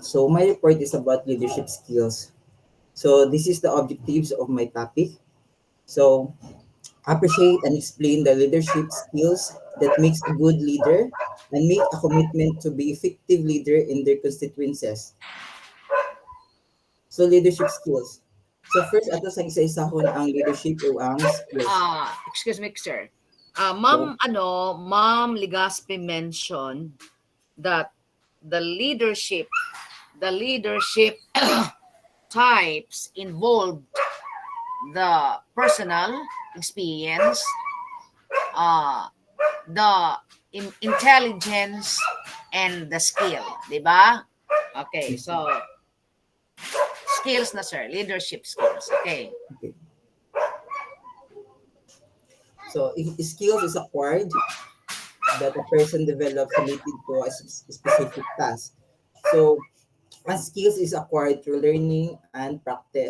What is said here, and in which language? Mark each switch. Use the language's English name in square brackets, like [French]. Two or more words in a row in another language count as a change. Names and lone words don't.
[English] So my report is about leadership skills. So this is the objectives of my topic. So appreciate and explain the leadership skills that makes a good leader. and make a commitment to be effective leader in their constituencies. So leadership skills. So first [Hiligaynon] ato sa isa-isahon ang [English] leadership [Hiligaynon] o ang [English] skills. Excuse me, sir. So, Ma'am Ligaspi mentioned that the leadership, the leadership types involve the personal experience, uh, the intelligence, and the skill, [Filipino] di ba? [English] Okay, yes, so skills na sir, leadership skills. Okay. okay. So skills is acquired that a person develops related to a specific task. So and skills is acquired through learning and practice.